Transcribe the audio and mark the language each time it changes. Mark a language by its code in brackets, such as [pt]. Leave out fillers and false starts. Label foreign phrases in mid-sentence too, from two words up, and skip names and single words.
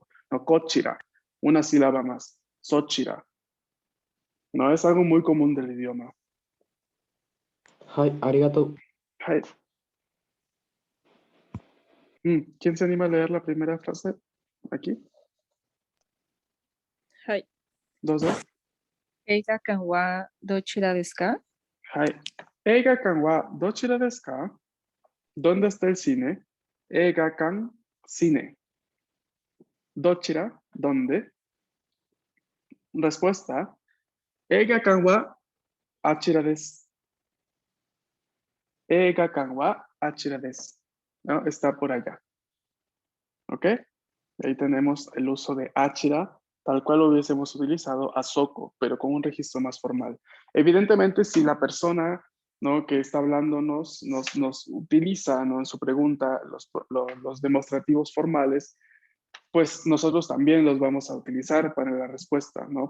[es] No, kochira, una sílaba más. Sochira. No, es algo muy común del idioma. [ja] はい、ありがとう. Hai. [es] ¿Quién se anima a leer la primera frase? Aquí. [ja] はい。どうぞ。映画館はどちらですか? はい。映画館はどちらですか? [es] ¿Dónde está el cine? Eigakan, cine. Dochira, ¿dónde? Respuesta. [ja] 映画館はあちらです. 映画館はあちらです. [es] ¿No? Está por allá. ¿Ok? Ahí tenemos el uso de achira, tal cual lo hubiésemos utilizado a Soko, pero con un registro más formal. Evidentemente, si la persona, ¿no?, que está hablando nos utiliza, ¿no?, en su pregunta los demostrativos formales, pues nosotros también los vamos a utilizar para la respuesta, ¿no?